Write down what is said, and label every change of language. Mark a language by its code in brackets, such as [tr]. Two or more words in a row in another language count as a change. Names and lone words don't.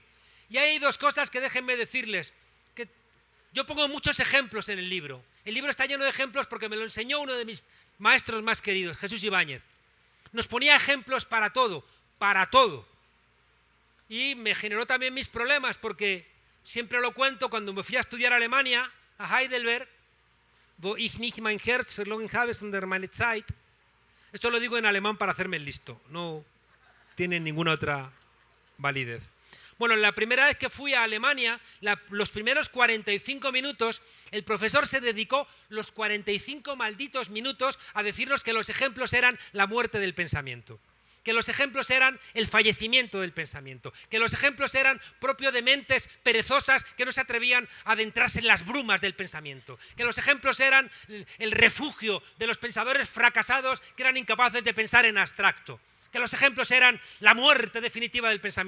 [es] Y hay dos cosas que déjenme decirles, que yo pongo muchos ejemplos en el libro. El libro está lleno de ejemplos porque me lo enseñó uno de mis maestros más queridos, Jesús Ibáñez. Nos ponía ejemplos para todo, para todo. Y me generó también mis problemas porque siempre lo cuento cuando me fui a estudiar a Alemania, a Heidelberg, [de] wo ich nicht mein Herz verloren habe, sondern meine Zeit. [es] Esto lo digo en alemán para hacerme el listo, no tiene ninguna otra validez. Bueno, la primera vez que fui a Alemania, los primeros 45 minutos, el profesor se dedicó los 45 malditos minutos a decirnos que los ejemplos eran la muerte del pensamiento, que los ejemplos eran el fallecimiento del pensamiento, que los ejemplos eran propio de mentes perezosas que no se atrevían a adentrarse en las brumas del pensamiento, que los ejemplos eran el refugio de los pensadores fracasados que eran incapaces de pensar en abstracto, que los ejemplos eran la muerte definitiva del pensamiento.